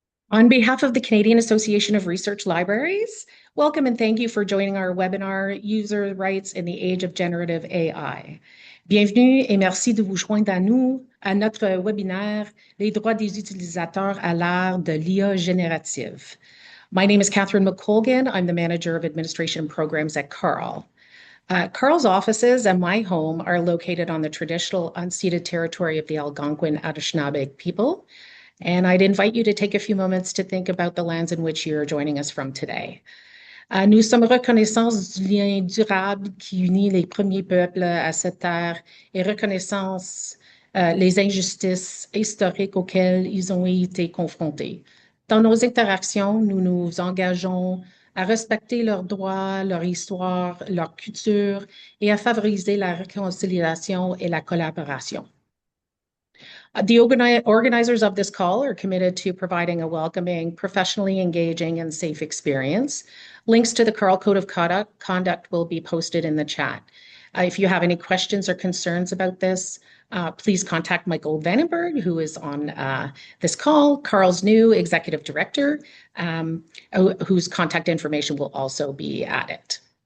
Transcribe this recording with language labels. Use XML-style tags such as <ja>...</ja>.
<en>On behalf of the Canadian Association of Research Libraries, welcome and thank you for joining our webinar, User Rights in the Age of Generative AI.</en> <fr>Bienvenue et merci de vous joindre à nous à notre webinaire, Les droits des utilisateurs à l'ère de l'IA générative.</fr> <en>My name is Catherine McColgan. I'm the Manager of Administration Programs at CARL. CARL's offices and my home are located on the traditional unceded territory of the Algonquin Anishinaabe people. And I'd invite you to take a few moments to think about the lands in which you're joining us from today.</en> <fr>Nous sommes reconnaissants du lien durable qui unit les premiers peuples à cette terre et reconnaissance les injustices historiques auxquelles ils ont été confrontés. Dans nos interactions, nous nous engageons à respecter leurs droits, leur histoire, leur culture et à favoriser la réconciliation et la collaboration.</fr> <en>The organizers of this call are committed to providing a welcoming, professionally engaging, and safe experience. Links to the CARL Code of Conduct will be posted in the chat. If you have any questions or concerns about this, please contact Michael Vandenberg, who is on this call, CARL's new executive director, whose contact information will also be added.</en>